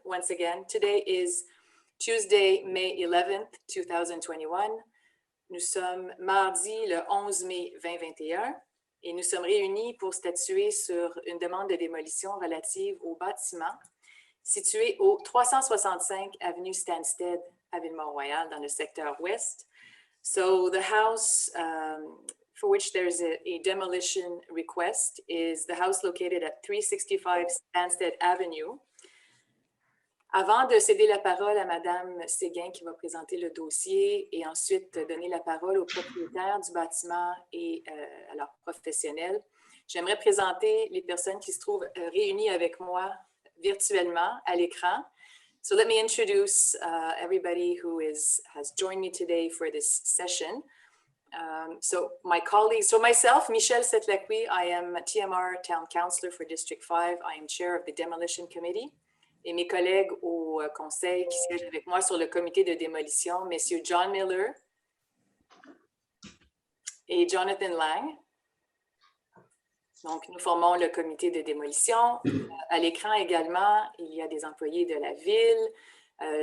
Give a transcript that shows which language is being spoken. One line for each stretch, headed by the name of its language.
English: Once again, today is Tuesday, May 11th, 2021.
French: Nous sommes mardi le 11 mai 2021 et nous sommes réunis pour statuer sur une demande de démolition relative au bâtiment situé au 365 avenue Stansted à Ville-Mont-Royal dans le secteur ouest.
English: So the house for which there's a demolition request is the house located at 365 Stansted Avenue.
French: Avant de céder la parole à Madame Séguin qui va présenter le dossier et ensuite donner la parole aux propriétaires du bâtiment et à leurs professionnels, j'aimerais présenter les personnes qui se trouvent réunies avec moi virtuellement à l'écran.
English: So let me introduce everybody who has joined me today for this session. So my colleagues, so myself, Michelle Setlaqui, I am a TMR Town Councillor for District 5. I am chair of the Demolition Committee.
French: Et mes collègues au conseil qui siègent avec moi sur le comité de démolition, messieurs John Miller et Jonathan Lang. Donc, nous formons le comité de démolition. À l'écran également, il y a des employés de la ville.